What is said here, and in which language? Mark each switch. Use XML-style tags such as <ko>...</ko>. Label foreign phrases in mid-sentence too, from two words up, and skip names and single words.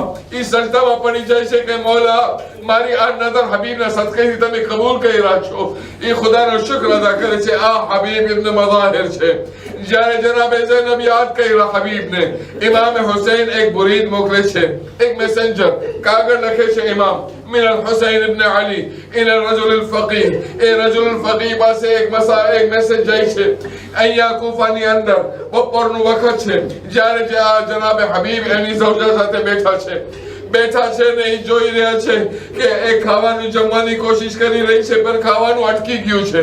<gu>એ સજદામાં પડી જાય છે કે મોલા મારી આ નજર હબીબના સદકેથી તમે કબૂલ કર્યા છો. એ ખુદાનો શુક્ર અદા કરે છે. આ હબીબ ઇબ્ન મઝાહિર છે. જ્યારે જનાબે ઝૈનબ યાદ કર્યા હબીબને, ઇમામ હુસૈન એક બુરીદ મોકલે છે, એક મેસેન્જર કાગળ લખે છે, ઇમામ</gu> <ar>من الحسين ابن علي الى الرجل الفقيه.</ar> <gu>એ</gu> <ar>رجل فقيه</ar> <gu>પાસે એક મેસેજ જાય છે. અહીંયા કુફાની અંદર બપોરનું વખત છે, જ્યારે જે આ જનાબે હબીબ એની ઝૌજા સાથે બેઠા છે ને એ જોઈ રહ્યા છે કે એ ખાવાનું જમવાની કોશિશ કરી રહી છે પણ ખાવાનું અટકી ગયું છે.</gu>